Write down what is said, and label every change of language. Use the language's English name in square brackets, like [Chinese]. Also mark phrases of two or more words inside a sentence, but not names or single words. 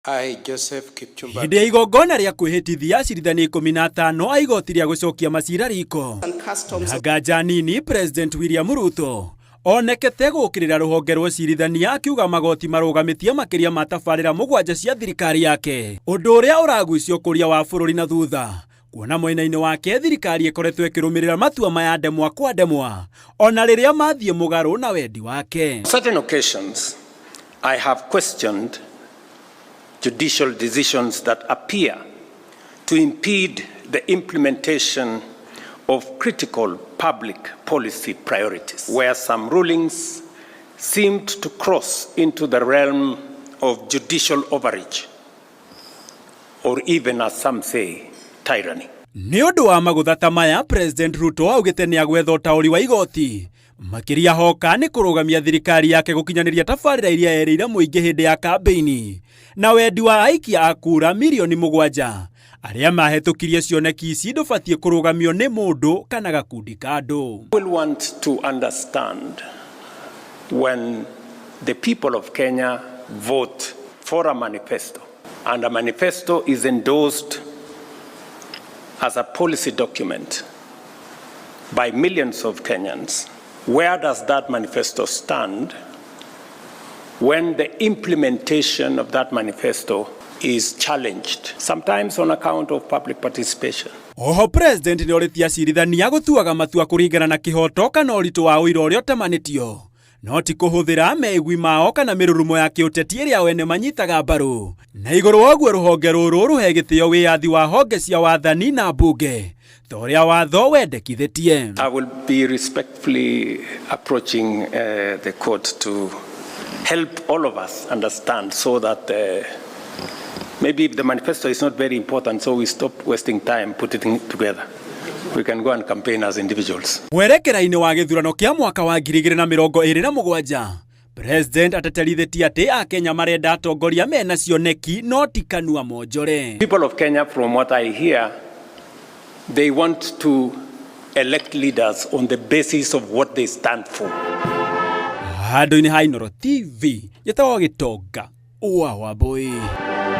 [Kikuyu] Hĩndĩ ya igongona rĩa kwĩhĩtithia acirithania 15 a igoti rĩa gũcokia macira riko na nganja nini, President William Ruto onekete gũkĩrĩra rũhonge rwa acirithania akiuga magoti marũgamĩtie makĩria ma tabarĩra 7 cia thirikari yake, ũndũ ũrĩa ũragucia ũkũria wa bũrũri na thutha, kuona mwena-inĩ wake thirikari ĩkoretwo ĩkĩrũmĩrĩra matua maya ndemwa kwa ndemwa ona rĩrĩa mathiĩ mũgarũ na wendi wake. [English] Certain occasions I have questioned judicial decisions that appear to impede the implementation of critical public policy priorities, where some rulings seemed to cross into the realm of judicial overreach, or even, as some say, tyranny. [Kikuyu] Nĩ ũndũ wa magũtha ta maya, President Ruto augĩte nĩ agwetha ũtaũri wa igoti makĩria hoka nĩ kũrũgamia thirikari yake gũkinyanĩria tabarĩra iria yerĩire mũingĩ hĩndĩ ya kambeini na wendi wa aikia a kura milioni 7 arĩa mahetũkirie cioneki ici ndũbatiĩ kũrũgamio nĩ mũndũ kana gakundi ka andũ. [English] We will want to understand when the people of Kenya vote for a manifesto, and a manifesto is endorsed as a policy document by millions of Kenyans. Where does that manifesto stand when the implementation of that manifesto is challenged, sometimes on account of public participation? [Kikuyu] Oho, President nĩ orĩtie acirithania gũtuaga matua kũringana na kĩhoto kana ũritũ wa ũira ũrĩa ũtemanĩtio, no ti kũhũthĩra megwi mao kana mĩrurumo ya kĩũteti ĩrĩa wene manyitaga mbaru. Na igũrũ wa ũguo rũhonge rũrũ rũhe gĩtĩo wĩyathi wa honge cia wathani na mbunge toria watho wendekithĩtie. [English] I will be respectfully approaching the court to help all of us understand, so that maybe the manifesto is not very important, so we stop wasting time putting it together. We can go and campaign as individuals. [Kikuyu] Mwerekera-inĩ wa gĩthurano kĩa mwaka wa 2027, President ateterithĩtie atĩ Akenya marenda atongoria mena cioneki no ti kanua monjore. [English] People of Kenya, from what I hear, they want to elect leaders on the basis of what they stand for. [Kikuyu] Handũ-inĩ ha Inooro TV, gĩtagwo Gĩtonga wa Wambui.